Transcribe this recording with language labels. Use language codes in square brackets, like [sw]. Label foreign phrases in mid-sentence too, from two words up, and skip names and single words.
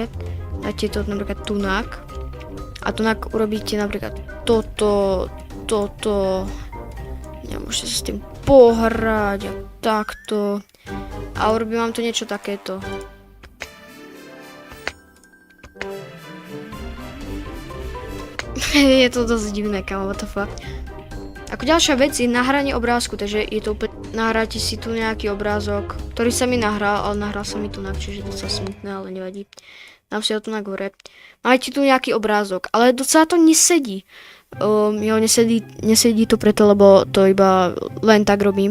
[sk] Dáte to napríklad tunak. A tunak urobíte napríklad toto. Môžete sa s tým pohrať a takto. A urobím vám to niečo takéto. Je to dosť divné, kamo, [en] what the fuck. [sk] Ako ďalšia vec je nahranie obrázku, takže je to úplne... Nahráte si tu nejaký obrázok, ktorý sa mi nahral, ale nahral sa mi tunak, čiže to sa smutné, ale nevadí. Dám si ho tu na hore. Máte tu nejaký obrázok, ale docela to nesedí. Jo, nesedí to preto, lebo to iba len tak robím.